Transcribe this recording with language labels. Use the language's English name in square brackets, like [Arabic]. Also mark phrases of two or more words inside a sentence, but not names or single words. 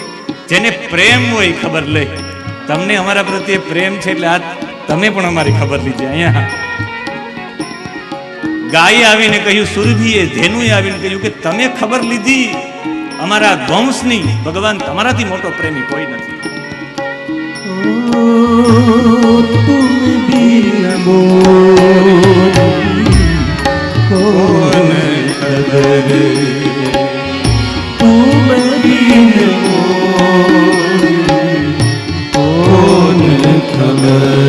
[Gujarati] જેને પ્રેમ હોય ખબર લે. તમને અમારા પ્રત્યે પ્રેમ છે એટલે આજ તમે પણ અમારી ખબર લીધી. અહીંયા ગાયે આવીને કહ્યું, સુરભીએ ધેનુએ આવીને કહ્યું કે તમે ખબર લીધી અમારા વંશની. ભગવાન તમારાથી મોટો પ્રેમી કોઈ નથી. [Hindi] तुम बिन मोरी कौन खबर, तुम बिन मोरी कौन खबर.